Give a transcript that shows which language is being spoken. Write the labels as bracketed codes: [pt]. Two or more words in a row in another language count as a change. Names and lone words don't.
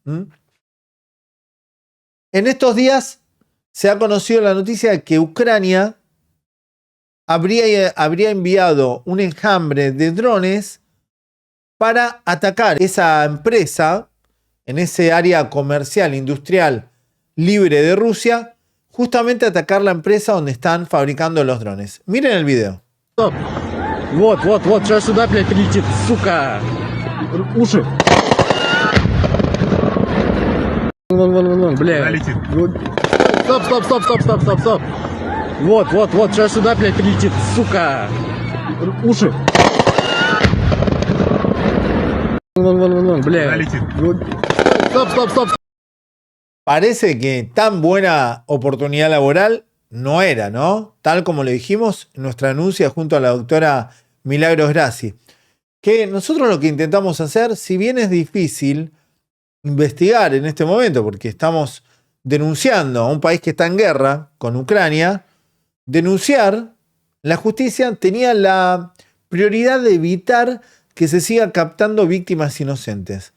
[es] En estos días se ha conocido la noticia de que Ucrania habría enviado un enjambre de drones para atacar esa empresa en ese área comercial, industrial, libre de Rusia, justamente atacar la empresa donde están fabricando los drones. Miren el video. [ru] Вот, сейчас сюда, блядь, прилетит, сука. Уши. Вон, блядь. Стоп. Вот, сейчас сюда, блядь, прилетит, сука. Уши. Вон, блядь. Стоп. [es] Parece que tan buena oportunidad laboral no era, ¿no? Tal como le dijimos en nuestra denuncia junto a la doctora Milagros Grassi. Que nosotros lo que intentamos hacer, si bien es difícil investigar en este momento, porque estamos denunciando a un país que está en guerra con Ucrania, denunciar, la justicia tenía la prioridad de evitar que se siga captando víctimas inocentes.